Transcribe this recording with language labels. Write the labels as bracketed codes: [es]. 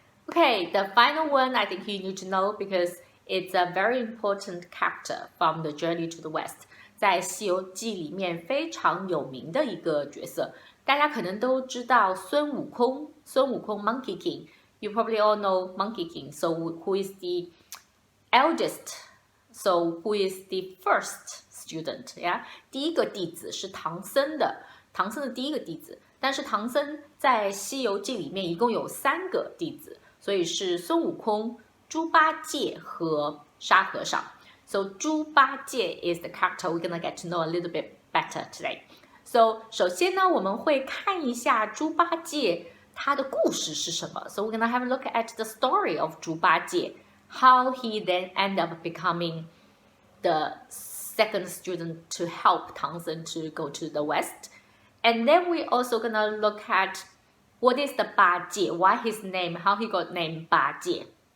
[en] Okay, the final one I think you need to know because it's a very important character from the journey to the West. [zh] 在《西游记》里面非常有名的一个角色。大家可能都知道孙悟空 Monkey King. [en] You probably all know Monkey King. So who is the eldest? So who is the first student? [zh] Yeah, 第一个弟子是唐僧的第一个弟子。但是唐僧在《西游记》里面一共有3个弟子，所以是孙悟空、猪八戒和沙和尚。 [en] So 猪八戒 is the character we're gonna get to know a little bit better today. [zh] So 首先呢，我们会看一下猪八戒他的故事是什么。 [en] So we're gonna have a look at the story of 猪八戒, how he then end up becoming the second student to help 唐僧 to go to the West. And then we're also gonna look at what is the 八戒, why his name, how he got named 八戒.